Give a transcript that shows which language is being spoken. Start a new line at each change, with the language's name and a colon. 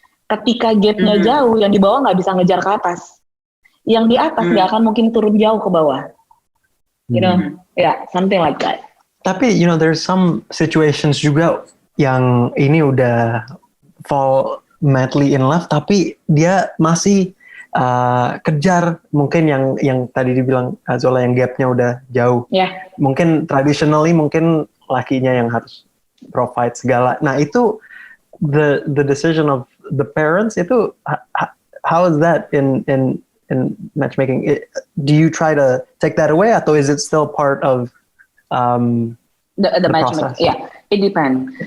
Indonesian: Ketika gapnya jauh, yang di bawah nggak bisa ngejar ke atas. Yang di atas nggak akan mungkin turun jauh ke bawah.
English: You know, something like that.
Indonesian: Tapi,
English: there's some situations
Indonesian: juga yang ini udah
English: fall madly in love,
Indonesian: tapi dia masih kejar mungkin yang tadi dibilang Zola yang gapnya udah jauh. Mungkin traditionally mungkin lakinya yang harus provide segala. Nah itu
English: the decision of the parents itu how is that in matchmaking? Do you try to take that away
Indonesian: atau
English: is it still part of the matchmaking? Yeah, it depends.